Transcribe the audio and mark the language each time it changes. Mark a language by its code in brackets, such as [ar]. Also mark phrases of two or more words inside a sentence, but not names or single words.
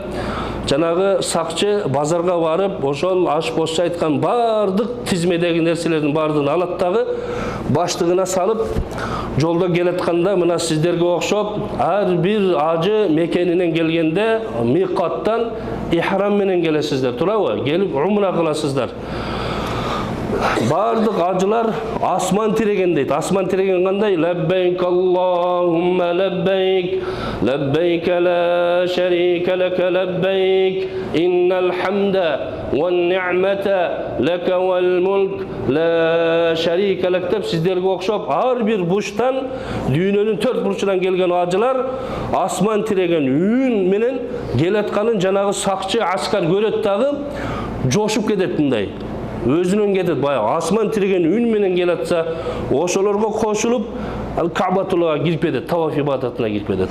[ky] Жанагы сакчы базарга барып, ошол ашпозчу айткан бардык тизмедеги нерселердин бардыгын алат дагы, баштыгына салып, жолдо келатканда мына сиздерге окшоп, ар бир ажы мекенинен келгенде миқаттан ихрам менен келесиздер, туурабы? Келип умра кыласыздар. Бардык ажылар асман тиреген дейт. Асман тиреген кандай? [ar] لبيك اللهم لبيك لبيك لا شريك لك لبيك إن الحمد والنعمة لك والملك لا شريك لك [ky] деп сиздерге окшоп ар бир бурчтан, дүйнөнүн 4 бурчунан келген ажылар асман тиреген үн менен келатканын жанагы сакчы аскар көрөт дагы, жошуп кетет мындай. Өзүнөн кетет, баягы асман тиреген үн менен келатса, ошолорго кошулуп, Каабатуллага кирип кетет, таваф ибадатына кирип кетет.